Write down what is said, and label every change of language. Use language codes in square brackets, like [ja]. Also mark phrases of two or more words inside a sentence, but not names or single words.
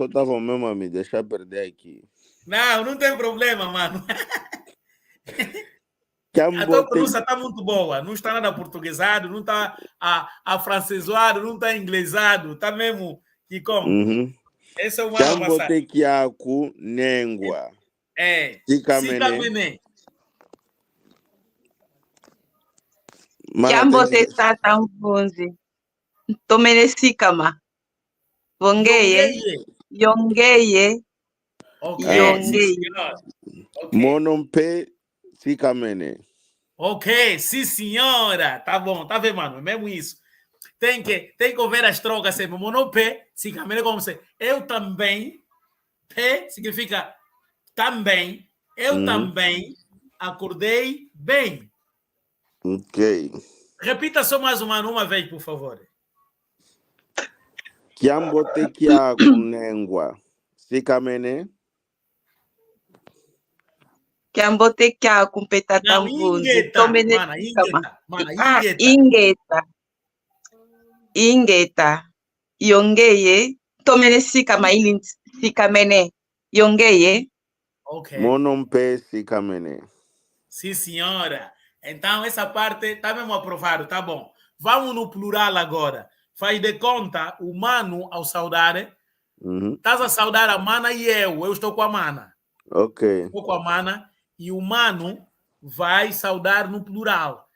[pt] só estava mesmo a me deixar perder aqui. Não tem problema, mano. A tua pronúncia está muito boa. Não está nada portuguesado, não está afrancesado, não está inglesado. Está mesmo que como. Esse é o mano passado. [kmb] Kiambotekiaku nengua. Sikamene. Kiamboteta mvunzi. Tomene sikama. Vongeye. Yongeye. Ok. Monompe sikamene. [pt] Ok, sim, senhora. Tá bom, tá vendo, mano? Mesmo isso. Tem que ouvir as trocas sempre. [kmb] Monopé, sikamene [pt] como se. Eu também. Pé significa também. Eu também acordei bem. Ok. Repita só mais uma vez, por favor. [kmb] Kiambotekiaku nengua. Sikamene. Kiambotekiaku petata mvunzi. Tomene sikama. Ingeta. Yongeye. Tomene sikama ili sikamene. Yongeye. Ok. Monompe sikamene. [pt] Sim, senhora. Então, essa parte está mesmo aprovado, tá bom. Vamos no plural agora. Faz de conta, o mano ao saudar, estás a saudar a mana e eu estou com a mana. Ok. Estou com a mana e o mano vai saudar no plural.